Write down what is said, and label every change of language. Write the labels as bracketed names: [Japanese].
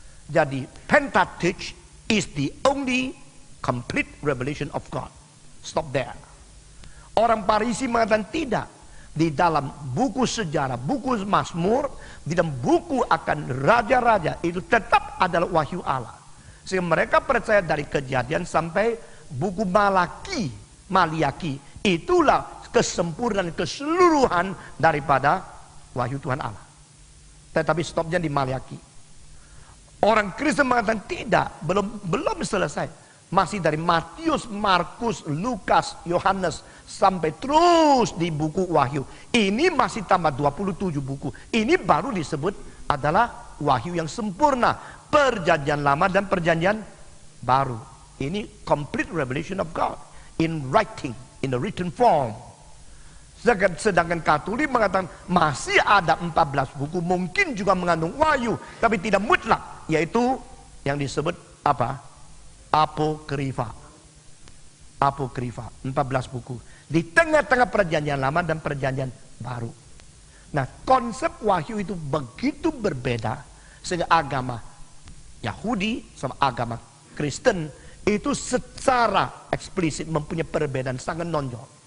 [English] Jadi Pentateuch is the only complete revelation of God. Stop there. [Indonesian] Orang Farisi mengatakan tidak. Di dalam buku sejarah, buku Mazmur, di dalam buku akan raja-raja itu tetap adalah wahyu Allah. Sehingga mereka percaya dari Kejadian sampai buku Maliaki, itulah kesempurnaan keseluruhan daripada wahyu Tuhan Allah. Tetapi stopnya di Maliaki. Orang Kristen mengatakan tidak, belum selesai. Masih dari Matius, Markus, Lukas, Yohanes sampai terus di buku Wahyu. Ini masih tambah 27 buku. Ini baru disebut adalah wahyu yang sempurna. Perjanjian lama dan perjanjian baru. [English] Ini complete revelation of God in writing, in the written form. [Indonesian] Sedangkan Katolik mengatakan masih ada 14 buku, mungkin juga mengandung wahyu, tapi tidak mutlak, yaitu yang disebut apa? Apokrifa. Apokrifa, 14 buku. Di tengah-tengah perjanjian lama dan perjanjian baru. Nah, konsep wahyu itu begitu berbeda, sehingga agama Yahudi sama agama Kristen itu secara eksplisit mempunyai perbedaan sangat menonjol.